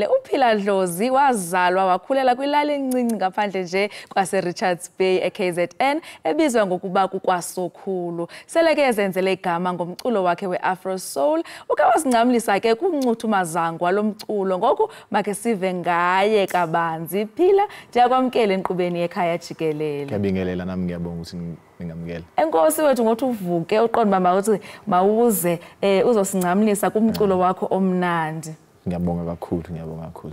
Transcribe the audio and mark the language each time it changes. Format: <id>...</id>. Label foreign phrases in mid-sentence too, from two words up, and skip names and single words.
<xh>uPhila Dlozi wazalwa wakhulela kwilali encinci ngaphandle nje kwase Richards Bay eKZN ebizwa ngokuba kukwaSokhulu. Sele ke ezenzele igama ngomculo wakhe weAfro Soul. Uke wasingcamlisa ke kuncuthu mazangwa lomculo ngoku make sive ngaye kabanzi. Phila ndiyakwamkele enkqubeni Ekhaya Jikelele.</xh> <zu>Ngiyabingelela nami ngiyabonga ukuthi ningamkela.</zu> <xh>Enkosi wethu ngothi uvuke uqonda mawuthi mawuze uzosingcamlisa kumculo wakho omnandi.</xh> <zu>Ngiyabonga kakhulu, ngiyabonga kakhulu.</zu>